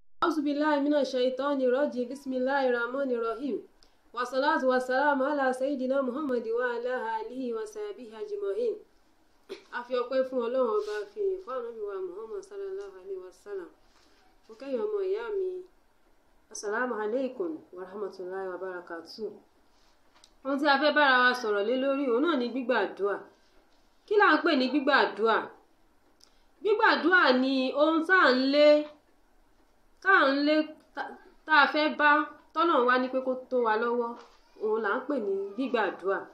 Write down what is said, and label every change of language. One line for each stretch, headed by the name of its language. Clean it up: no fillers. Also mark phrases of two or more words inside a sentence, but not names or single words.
Arabic: أعوذ بالله من الشيطان الرجيم بسم الله الرحمن الرحيم والصلاة والسلام على سيدنا محمد وعلى آله وصحبه أجمعين.
Yoruba: A fi ọpẹ́ fún Ọlọ́run ọba fi fún Ànábì wa Muhammad
Arabic: صلى الله عليه وسلم.
Yoruba: Mo kẹ́yìn ọmọ ìyá mi
Arabic: السلام عليكم ورحمة الله وبركاته.
Yoruba: Ohun tí a fẹ́ bára wa sọ̀rọ̀ lé lórí òun náà ni gbígbàdúà. Kí là ń pè ní gbígbàdúà? Gbígbàdúà ni ohun tá à ń lé tá a fẹ́ bá tọ́lọ́run wá ní pé kó tó wa lọ́wọ́, òun là ń pè ní gbígbàdúà.